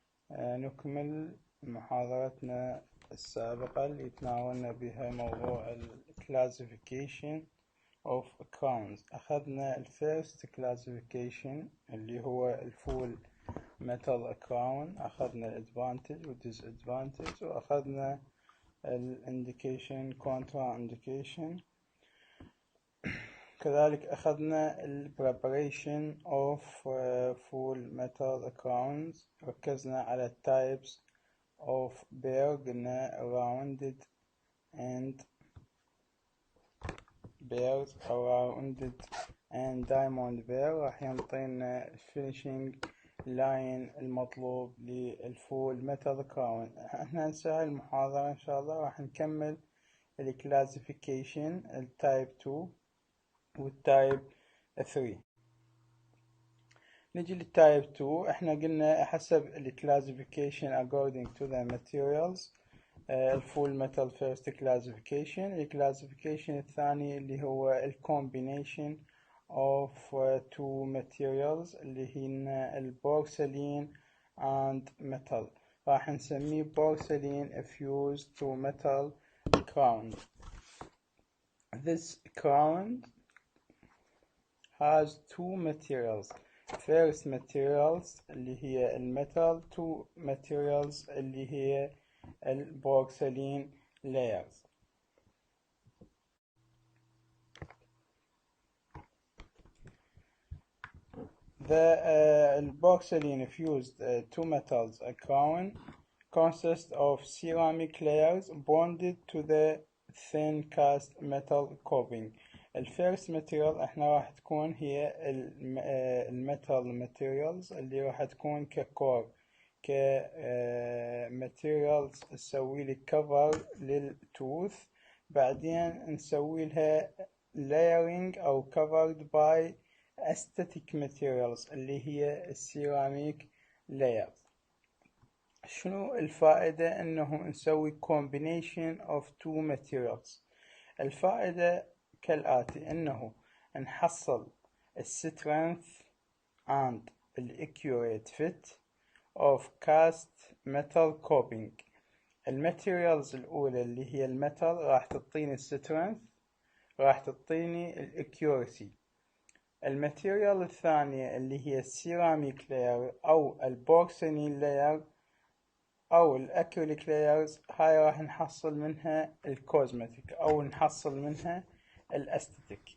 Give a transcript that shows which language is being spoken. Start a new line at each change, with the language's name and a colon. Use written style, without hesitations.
Arabic: نكمل محاضرتنا السابقة اللي تناولنا بها موضوع ال
English: Classification of Crowns.
Arabic: أخذنا ال
English: First Classification
Arabic: اللي هو الفول metal crown، أخذنا ال Advantage و Disadvantage، وأخذنا ال
English: Indication Contra Indication.
Arabic: كذلك أخذنا ال
English: Preparation of full metal crowns،
Arabic: ركزنا على
English: types of bear،
Arabic: قلنا
English: rounded and bears
Arabic: أو
English: rounded and diamond bear.
Arabic: راح ينطينا
English: finishing line
Arabic: المطلوب للفول metal crown. احنا هسه المحاضرة إن شاء الله راح نكمل ال classification التايب 2 والتايب 3. نجي للتايب 2. احنا قلنا حسب ال
English: classification according to the materials.
Arabic: الفول
English: metal first classification.
Arabic: ال classification الثاني اللي هو ال
English: combination of two materials
Arabic: اللي هي ال
English: porcelain and metal.
Arabic: راح نسميه
English: porcelain fused to metal crown. This crown has two materials. First materials
Arabic: اللي هي الميتال،
English: two materials
Arabic: اللي هي البورسلين layers.
English: The porcelain fused two metals crown consists of ceramic layers bonded to the thin cast metal coping.
Arabic: الفيرست ماتيريال احنا راح تكون هي الميتال ماتيريالز اللي راح تكون ككور كماتيريالز نسوي لي كفر للتوث، بعدين نسوي لها layering او
English: covered by aesthetic materials
Arabic: اللي هي السيراميك layers. شنو الفائدة انه نسوي
English: combination of two materials؟
Arabic: الفائدة كالآتي، إنه نحصل
English: strength and accurate fit of cast metal coping.
Arabic: الماتيريالز الأولى اللي هي الميتال راح تعطيني strength، راح تعطيني accuracy. الماتيريال الثانية اللي هي السيراميك layer أو البورسلين layer أو الأكريليك layers، هاي راح نحصل منها الكوزمتيك أو نحصل منها الاستاتيك.